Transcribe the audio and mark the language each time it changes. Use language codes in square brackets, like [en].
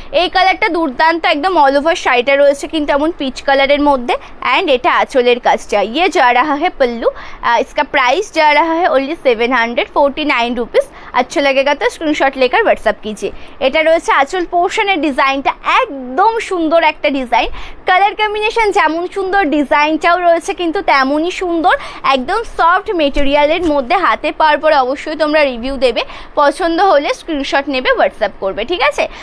[bn] এই কালারটা দুর্দান্ত, একদম অল ওভার শাড়িটা রয়েছে কিন্তু এমন পিচ কালারের মধ্যে। [hi] एंड [bn] এটা আঁচলের কাজটা, [hi] ये जा रहा है पल्लू, इसका प्राइस जा रहा है ओनली 749 रुपीज़। अच्छा लगेगा तो स्क्रीनशॉट लेकर व्हाट्सअप कीजिए। [bn] এটা রয়েছে আঁচল পোর্শনের ডিজাইনটা, একদম সুন্দর একটা ডিজাইন, কালার কম্বিনেশন যেমন সুন্দর, ডিজাইনটাও রয়েছে কিন্তু তেমনই সুন্দর, একদম সফট মেটেরিয়ালের মধ্যে। হাতে পাওয়ার পরে অবশ্যই তোমরা রিভিউ দেবে, পছন্দ হলে স্ক্রিনশট নেবে হোয়াটসঅ্যাপ করবে, ঠিক আছে?